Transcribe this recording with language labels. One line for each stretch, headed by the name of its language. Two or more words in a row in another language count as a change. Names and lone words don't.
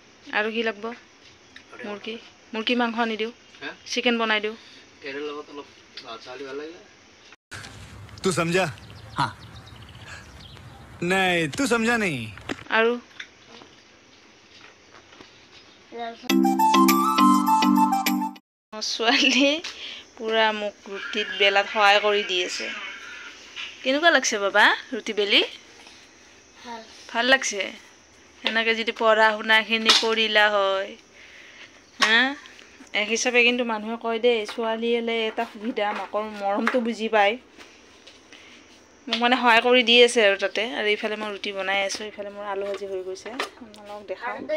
Assamese: আৰু কি লাগিব মুৰ্গী মাংস আনি দিওঁ চিকেন বনাই দিওঁ
Hindi: तू समझा हाँ नहीं तू समझा नहीं
Assamese: আৰু ছোৱালী পুৰা মোক ৰুটিত বেলাত সহায় কৰি দি আছে কেনেকুৱা লাগছে বাবা ৰুটি বেলি ভাল লাগছে এনেকৈ যদি পঢ়া শুনাখিনি কৰিলা হয় হা এক হিচাপে কিন্তু মানুহে কয় দেই ছোৱালীলে এটা সুবিধা মাকৰ মৰমটো বুজি পায় মোক মানে সহায় কৰি দি আছে আৰু তাতে আৰু ইফালে মই ৰুটি বনাই আছোঁ ইফালে মোৰ আলু ভাজি হৈ গৈছে আপোনালোকক দেখাওঁ